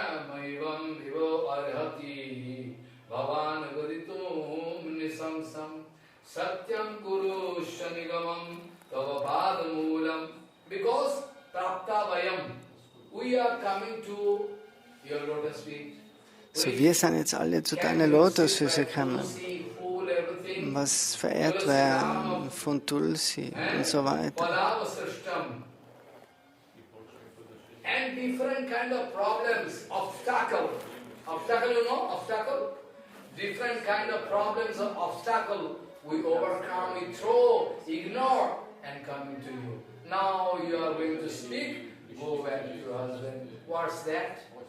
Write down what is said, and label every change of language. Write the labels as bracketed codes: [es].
[sa] Maivam vivo arhati bhavan gaditum nisamsam satyam kuru shanigamam tava padamulam. [en] Because [sa] prapta vayam, [en] we are coming to your lotus feet. [de] So, wir sind jetzt alle zu deiner Lotusfüße gekommen. Was verehrt werden von Tulsi und so weiter. [en] And different kind of problems, obstacle, you know, obstacle? Different kind of problems of obstacle we overcome, we throw, ignore, and come into you. Now you are going to speak, go back to your husband. What's that?